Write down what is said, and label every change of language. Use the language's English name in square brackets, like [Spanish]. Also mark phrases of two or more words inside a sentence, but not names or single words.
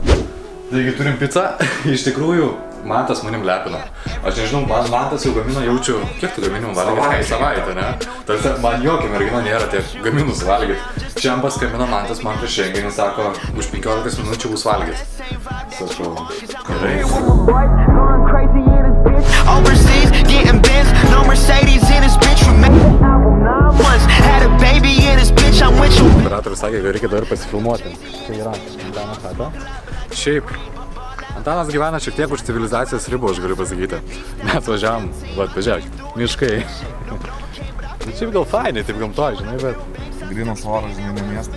[Lithuanian] Taigi turim pizzą, iš tikrųjų Mantas manim lepino. Aš nežinau, Mantas jau gamino, jaučiu, kiek tu gamini valgyti? Savaitę, ne? Tarsi man jokia mergina nėra tiek gaminus valgyti. Šiandien paskambino Mantas man prieš renginį, sako, už 15 minučių bus valgyti. Sakau, gerai. [English] Overseas, getting Benz, no Mercedes in this bitch. We made an album 9 months, had a baby in this bitch. I'm with you. [Lithuanian] Operatorius sakė, kad reikia dar pasifilmuoti. Čia yra Antano chata. Šiaip, Antanas gyvena šiek tiek už civilizacijos ribų, aš galiu pasakyti. Mes važiavam, pažiūrėk, miškai. Šiaip gal fainai, taip gamtoj, žinai, bet... Grynas oras, žinai, ne miestą.